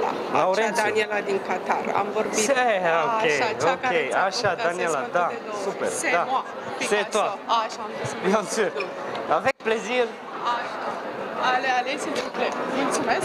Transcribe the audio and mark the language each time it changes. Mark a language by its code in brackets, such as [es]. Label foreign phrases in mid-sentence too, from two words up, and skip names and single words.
[ro] Laurențiu. Daniela din Qatar. Am vorbit. Ok, cea ok, care ți-a așa, făcut Daniela, assessmentul da, de două ori. super, [fr] C'est [ro] da. [fr] moi, C'est Picasso. toi. [ro] Așa am pus. [fr] Bien sûr. Avec plaisir. Așa. Allez, s'il vous plaît. [ro] Mulțumesc.